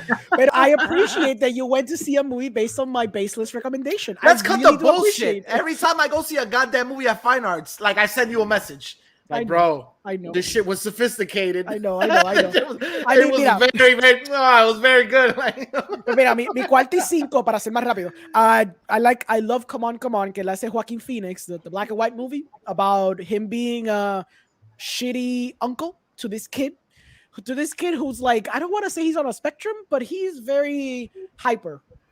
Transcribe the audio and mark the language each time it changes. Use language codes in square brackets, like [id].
[en] But I appreciate that you went to see a movie based on my baseless recommendation. Let's cut the bullshit. Every time I go see a goddamn movie at Fine Arts, like I send you a message. Like, bro, I know this shit was sophisticated. I know. It was very good. [es] Mira, mi cuarto y cinco, para ser más rápido. [en] I love Come On, [es] que la hace [en] Joaquin Phoenix, the black and white movie about him being a shitty uncle to this kid who's like, I don't want to say he's on a spectrum, but he's very hyper.